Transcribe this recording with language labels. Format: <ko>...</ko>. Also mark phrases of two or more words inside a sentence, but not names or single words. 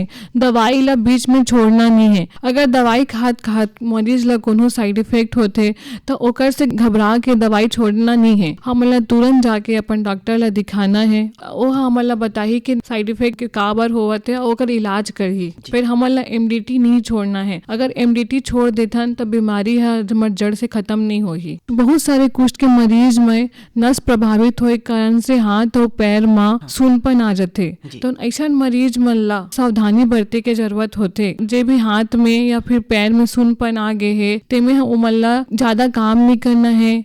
<hne>दवाई ला बीच में छोड़ना नहीं है। अगर दवाई खात मरीज ला कोनो</hne> <en>side effect</en> <hne>होते तो ओकर से घबरा के दवाई छोड़ना नहीं है। हमला तुरंत जाके अपन डॉक्टर ला दिखाना है। वो हमला बताही कि</hne> <en>side effect</en> <hne>का बार होवत है ओकर इलाज करही। फिर हमला MDT नहीं छोड़ना है। अगर MDT छोड़ देथन तो बीमारी हमर जड़ से खत्म नहीं होगी। बहुत सारे कुष्ठ के मरीज में नस प्रभावित होए कारण से हाथ और पैर में सूनपन आ जाते। तो ऐसा मरीज मन ला सावधानी बरते के जरूरत होते। जे भी हाथ में या फिर पैर में सूनपन आ गए है तेमे उमन ला ज्यादा काम नहीं करना है।</hne>